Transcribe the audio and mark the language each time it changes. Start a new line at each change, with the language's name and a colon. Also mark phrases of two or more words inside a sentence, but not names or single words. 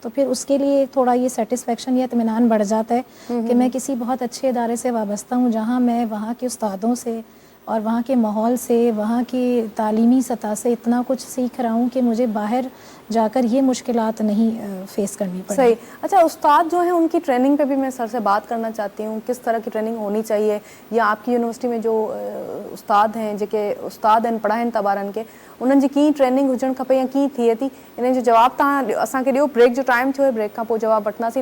Urdu: تو پھر اس کے لیے تھوڑا یہ سیٹسفیکشن یا اطمینان بڑھ جاتا ہے کہ میں کسی بہت اچھے ادارے سے وابستہ ہوں جہاں میں وہاں کے استادوں سے اور وہاں کے ماحول سے، وہاں کی تعلیمی سطح سے اتنا کچھ سیکھ رہا ہوں کہ مجھے باہر جا کر یہ مشکلات نہیں فیس کرنی پڑے. صحیح۔ اچھا، استاد جو ہیں ان کی ٹریننگ پہ بھی میں سر سے بات کرنا چاہتی ہوں، کس طرح کی ٹریننگ ہونی چاہیے یا آپ کی یونیورسٹی میں جو استاد ہیں
Sindhi: जेके उस्ताद आहिनि पढ़ाइनि था ॿारनि खे उन्हनि जी कीअं ट्रेनिंग हुजणु खपे या कीअं थिए थी, इन जो जवाब तव्हां असांखे ॾियो। ब्रेक जो टाइम थियो आहे, ब्रेक खां पोइ जवाब वठंदासीं।